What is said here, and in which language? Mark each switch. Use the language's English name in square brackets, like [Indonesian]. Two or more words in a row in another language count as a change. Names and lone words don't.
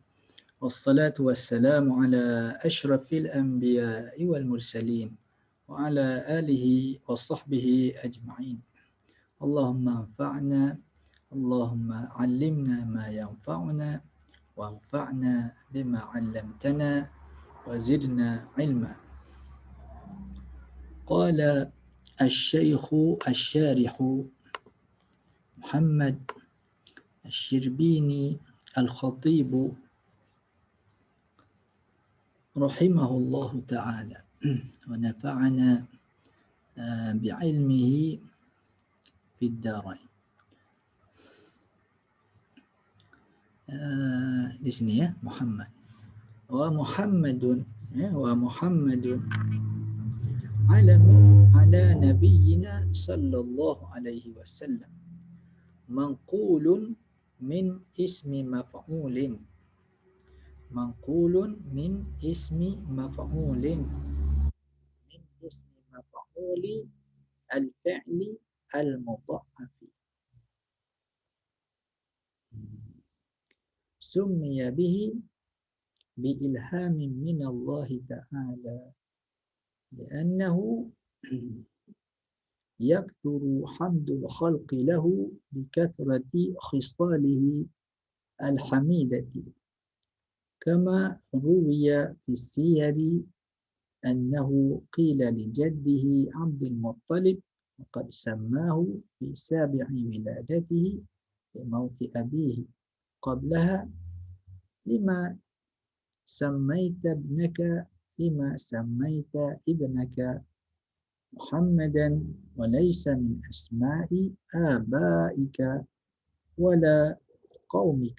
[Arabic] والصلاة والسلام على أشرف الأنبياء والمرسلين وعلى آله وصحبه أجمعين. اللهم انفعنا، اللهم علمنا ما ينفعنا وانفعنا بما علمتنا وزدنا علما. قال الشيخ الشارح محمد الشربيني الخطيب رحمه الله تعالى ونفعنا بعلمه في الدارين. [Indonesian] Di sini ya, Muhammad. [Arabic] ومحمد علم على نبينا صلى الله عليه وسلم. منقول من اسم مفعول. منقول من اسم مفعول. من اسم مفعول الفعل المضعف. سمي به بإلهام من الله تعالى. Li'annahu يكثر حمد الخلق له بكثرة خصاله الحميدة كما روي في السير أنه قيل لجده عبد المطلب وقد سماه في سابع ولادته لموت أبيه قبلها لما سميت ابنك محمدا وليس من أسماء آبائك ولا قومك.